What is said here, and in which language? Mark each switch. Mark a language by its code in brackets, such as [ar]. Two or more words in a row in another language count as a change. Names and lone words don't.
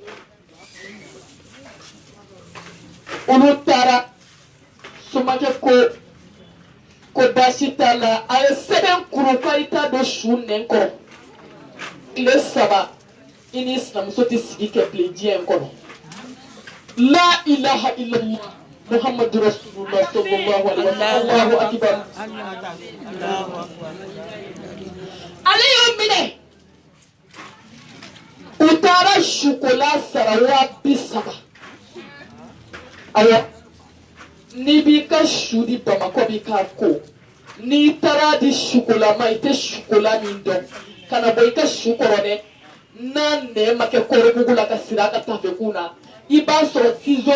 [bm] olu taara somakɛ ko baasi t'a la a ye sɛbɛn kuru ko i t'a don su nɛn kɔrɔ tile 3 i ni sinamuso tɛ sigi kɛ bilen diɲɛ in kɔnɔ la [ar] إله إلا الله محمد رسول الله صلى الله عليه وسلم الله أكبر [bm] ale y'o minɛ u taara sukola sara 70,000 awɔ n'i b'i ka su di bamakɔ b'i k'a ko n'i taara di sukola ma i tɛ sukola min dɔn ka na bɔ i ka su kɔrɔ dɛ n'a nɛn ma kɛ kɔrɔbugu la ka siri a ka tafekun na i b'a sɔrɔ ciseau